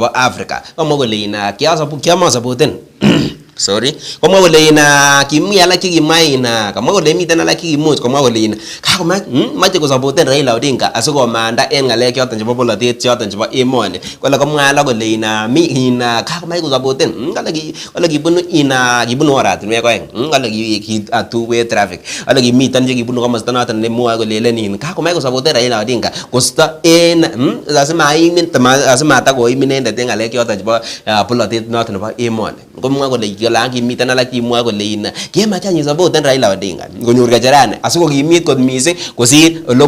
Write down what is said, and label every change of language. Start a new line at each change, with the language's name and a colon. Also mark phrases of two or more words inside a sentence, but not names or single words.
Kalenjin: Africa kamwa kole kiamasapoten sorry komwa kole kimi alak chekimwa kamwa kole miten alak chekimuch komwa kole kakomach mache kosapoten Raila Odinga asikomanda en ngalek choton chebo bolotet choton chebo emoni kole komwa alak kole mi kakomach kosapoten kale kibunu oratinwek oeng kale ki
English: two-way traffic
Kalenjin: kale kimiten chekibunu komosta noton nemwoe kolelen kakomach kosapoten Raila Odinga kosto en asimatakoim inendet en ngalek choton chebo bolotet noton nebo emoni komwa kole olan kimiten alak kimwa kole ina kemach any supporten Raila Odinga ngonyor kecherani asikokimit kot mising kosir